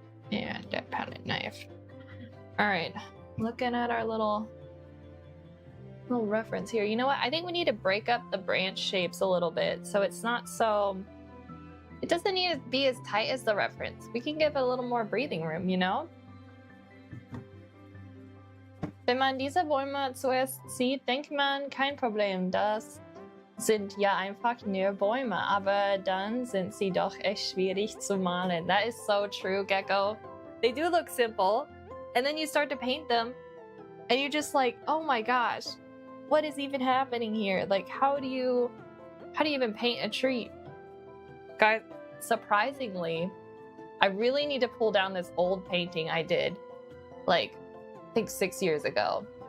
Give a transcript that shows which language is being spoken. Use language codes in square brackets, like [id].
[en] And that palette knife. Alright, looking at our little reference here. You know what? I think we need to break up the branch shapes a little bit so it's not so... It doesn't need to be as tight as the reference. We can give it a little more breathing room, you know? [de] Wenn man diese Bäume zuerst sieht, denkt man, kein Problem, das sind ja einfach nur Bäume, aber dann sind sie doch echt schwierig zu malen. [en] That is so true, Gecko. They do look simple, and then you start to paint them, and you're just like, oh my gosh, what is even happening here? Like, how do you even paint a tree? Guys, surprisingly, I really need to pull down this old painting I did, like, I think 6 years ago.